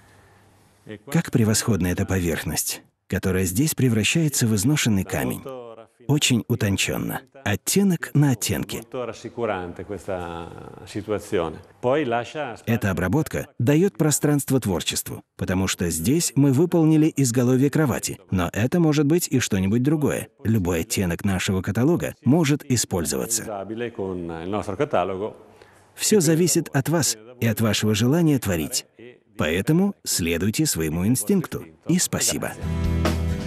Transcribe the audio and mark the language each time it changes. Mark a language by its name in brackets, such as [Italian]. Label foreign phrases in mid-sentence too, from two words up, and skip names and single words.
[Russian] Как превосходна эта поверхность, которая здесь превращается в изношенный камень. очень утонченно. Оттенок на оттенке. [Italian] Molto rassicurante questa situazione. Poi lascia [Russian] Эта обработка дает пространство творчеству, потому что здесь мы выполнили изголовье кровати, но это может быть и что-нибудь другое. Любой оттенок нашего каталога может использоваться. [Italian] usabile con il nostro catalogo. [Russian] Все зависит от вас и от вашего желания творить. Поэтому следуйте своему инстинкту. И спасибо.